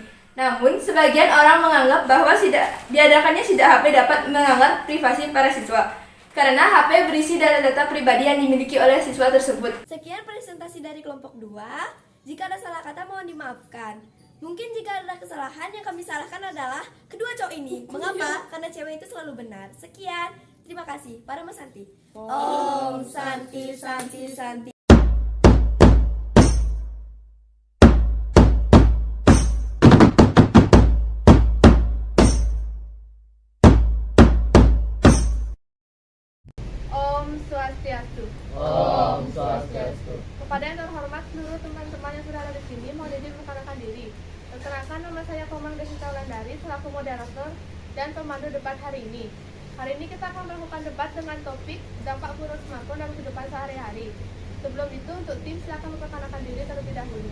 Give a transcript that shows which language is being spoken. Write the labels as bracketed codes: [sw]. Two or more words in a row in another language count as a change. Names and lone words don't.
[id] Namun, sebagian orang menganggap bahwa diadakannya sida HP dapat melanggar privasi para siswa karena HP berisi data-data pribadi yang dimiliki oleh siswa tersebut. Sekian presentasi dari kelompok 2. Jika ada salah kata mohon dimaafkan. Mungkin jika ada kesalahan, yang kami salahkan adalah kedua cowok ini. Mengapa? Karena cewek itu selalu benar. Sekian. Terima kasih. [sa] Para Mas Santi. Om Santi Santi Santi. Om Swastiastu. Om Swastiastu. [id] Kepada yang terhormat seluruh teman-teman yang sudah ada di sini, mohon izin memperkenalkan diri. Perkenalkan, nama saya Komang Desita Wulandari selaku moderator dan pemandu debat hari ini. Hari ini kita akan melakukan debat dengan topik dampak buruk smartphone dalam kehidupan sehari-hari. Sebelum itu, untuk tim silakan memperkenalkan diri terlebih dahulu.